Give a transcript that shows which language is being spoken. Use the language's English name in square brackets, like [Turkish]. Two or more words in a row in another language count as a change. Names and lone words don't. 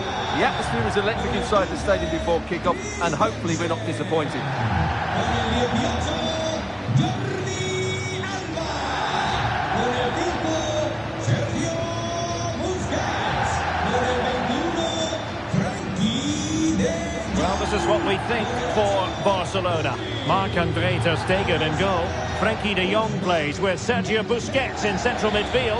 [English] The atmosphere is electric inside the stadium before kick-off, and hopefully we're not disappointed. Well, this is what we think for Barcelona. Marc-André ter Stegen in goal. Frenkie de Jong plays with Sergio Busquets in central midfield.